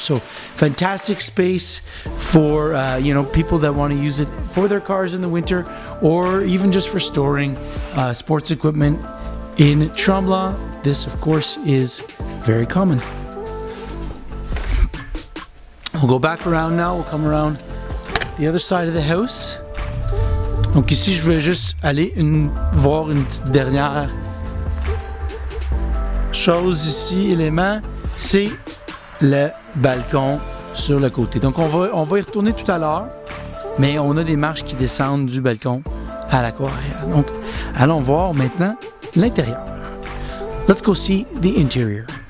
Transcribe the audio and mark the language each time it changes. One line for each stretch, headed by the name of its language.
English: So fantastic space for people that want to use it for their cars in the winter or even just for storing sports equipment in Tremblant. This, of course, is very common. We'll go back around now. We'll come around the other side of the house.
French: Donc ici, je vais juste aller voir une petite dernière chose ici, élément, c'est le balcon sur le côté. Donc on va y retourner tout à l'heure, mais on a des marches qui descendent du balcon à la cour arrière. Donc allons voir maintenant l'intérieur.
English: Let's go see the interior.